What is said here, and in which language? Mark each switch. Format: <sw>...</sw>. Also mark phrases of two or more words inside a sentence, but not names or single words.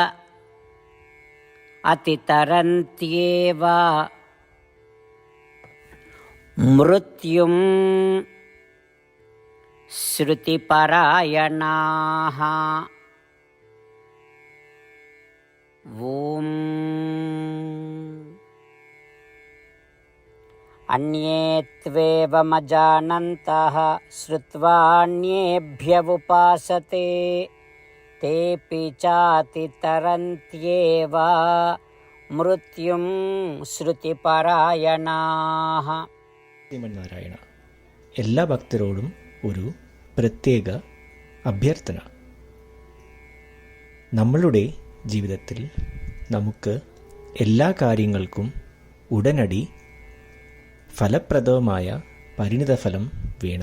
<sa>അതിതരന്ത്യേവ മൃത്യും ശ്രുതിപരായണാഃ. ഓം अन्ये त्वेवमजानन्तः श्रुत्वान्येभ्य उपासते तेऽपि चातितरन्त्येव മൃത്യും ശ്രുതിപരായണാഃ.</sa> <ml>ശ്രീമന്നാരായണ, എല്ലാ ഭക്തരോടും ഒരു പ്രത്യേക അഭ്യർത്ഥന. നമ്മളുടെ ജീവിതത്തിൽ നമുക്ക് എല്ലാ കാര്യങ്ങൾക്കും ഉടനടി ഫലപ്രദമായ പരിണിതഫലം വേണം.</ml>